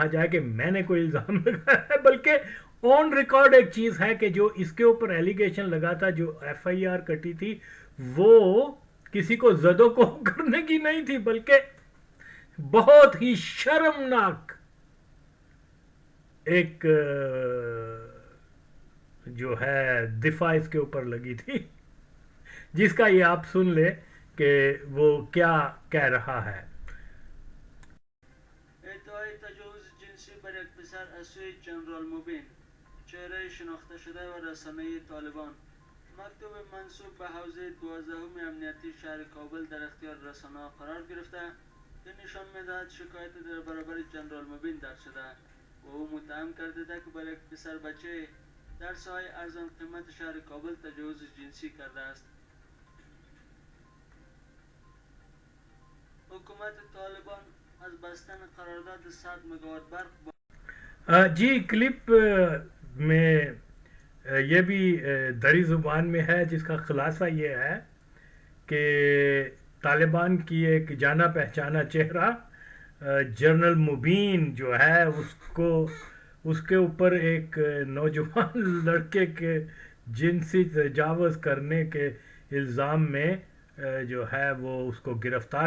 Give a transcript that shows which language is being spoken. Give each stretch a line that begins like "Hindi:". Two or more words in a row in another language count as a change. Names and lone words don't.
Urdu: جائے کہ میں نے کوئی الزام لگایا ہے، بلکہ
English: on record
Urdu: ایک چیز ہے کہ جو اس کے اوپر ایلیگیشن لگا تھا، جو ایف آئی آر کٹی تھی، وہ کسی کو زد و کوب کرنے کی نہیں تھی، بلکہ بہت ہی شرمناک ایک جو ہے دفاع اس کے اوپر لگی تھی، جس کا یہ آپ سن لیں کہ وہ کیا کہہ رہا ہے.
Persian: ادعای تجاوز جنسی بر یک پسر از سوی جنرال مبین، چهره شناخته شده و رسانه طالبان. مکتوب منسوب به حوزه 12 امنیتی شهر کابل در اختیار رسانه قرار گرفته که نشان می‌دهد شکایت در برابر جنرال مبین درج شده و او متهم کرده که بر یک پسر بچه در ساحه ارزان قیمت شهر کابل تجاوز جنسی کرده است. حکومت طالبان از بستن قرارداد 100 مگاوات برق با
Urdu: جی کلپ میں یہ بھی دری زبان میں ہے، جس کا خلاصہ یہ ہے کہ طالبان کی ایک جانا پہچانا چہرہ جنرل مبین جو ہے اس کے اوپر ایک نوجوان لڑکے کے جنسی تجاوز کرنے کے الزام میں جو ہے وہ اس کو گرفتار